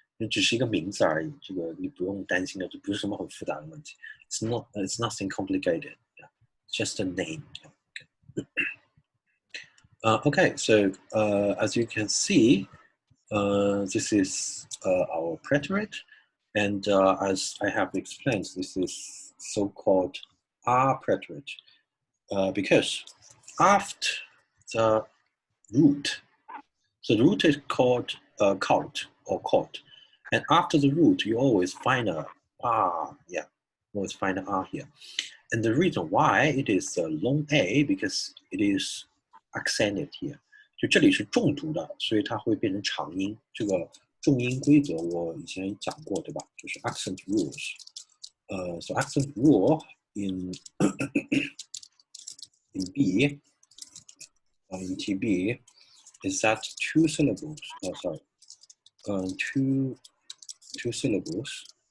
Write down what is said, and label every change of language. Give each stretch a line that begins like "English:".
Chinese: 只是一个名字而已，这个你不用担心的，这不是什么很复杂的问题。
English: It's nothing complicated. Yeah. Just a name. Okay, so as you can see, this is our preterite, and as I have explained, this is so-called R preterite because after the root, so the root is called cult or cult, and after the root, you always find a R, yeah, always find an R here. And the reason why it is long A, because it is accented here.
Chinese: 就这里是重读的，所以它会变成长音。这个重音规则我以前讲过，对吧？就是
English: accent rules. So accent rule in B, in TB, is that 2 syllables. Two syllables.